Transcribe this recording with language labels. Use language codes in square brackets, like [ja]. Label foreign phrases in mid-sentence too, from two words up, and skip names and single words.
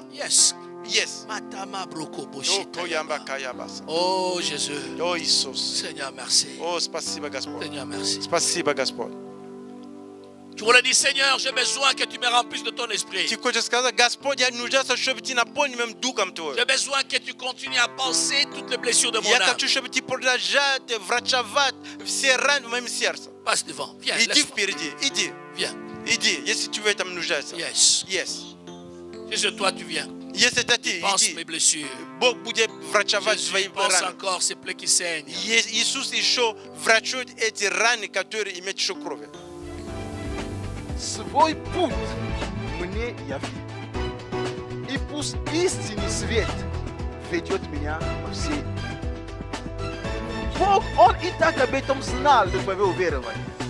[en] Yes. Yes. Matama broko О, boshita Коямба yama. Каябаса. [fr] Oh Jésus. [ru] О, Иисус. [fr] Seigneur, merci. [ru] О, спасибо, Господь. [fr] Seigneur, merci. [ru] Спасибо, Господь. [fr] Tu voulais dire, Seigneur, j'ai besoin que tu me remplisses de ton esprit. [ru] Ты хочешь сказать, Господь, я нуждаюсь, чтобы ты наполнил моим духом Твоим. [fr] J'ai besoin que tu continues à penser toutes les blessures de mon [ru] Я [fr] âme. [ru] хочу, чтобы ты продолжал врачевать все раны в моем сердце. [fr] Passe devant. Viens, [ru] Иди [fr] laisse-moi. [ru] впереди, иди, [fr] Viens. [ru] иди, если ты в этом нуждаешься. [en] Yes. Yes. [fr] Si c'est toi, tu viens. [ru] Если это ты, [fr] Pense mes [ru] иди. [fr] blessures. [ru] Бог будет врачевать [fr] Jésus, [ru] твои [fr] pense [ru] раны. [fr] encore ces plaies qui saignent. [ru] Иисус еще врачует эти раны, которые имеют еще кровь. Свой путь мне яви. И пусть истинный свет ведет меня по всей. Бог, Он и так об этом знал, но вы уверовали.